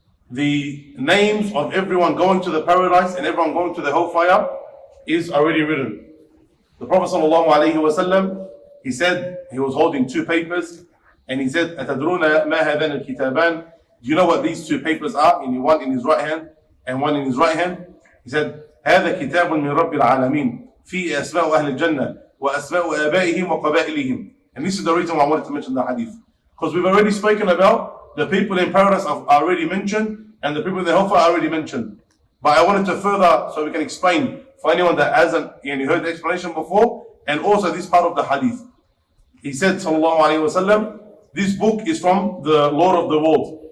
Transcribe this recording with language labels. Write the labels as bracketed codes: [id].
[en] The names of everyone going to the paradise and everyone going to the hellfire is already written. The Prophet sallallahu alayhi wa sallam, he said, he was holding two papers, and he said, [ar] أَتَدْرُونَ مَا هَذَانَ الْكِتَابَانِ? [en] Do you know what these two papers are? And one in his right hand and one in his right hand. He said, [ar] هذا كتاب من رب العالمين فيه أسماء أهل الجنة وأسماء آبائهم وقبائلهم. [en] And this is the reason why I wanted to mention the hadith. Because we've already spoken about the people in paradise are already mentioned, and the people in the hellfire are already mentioned. But I wanted to further, so we can explain for anyone that hasn't heard the explanation before, and also this part of the hadith. He said, sallallahu alayhi wa sallam, this book is from the Lord of the world.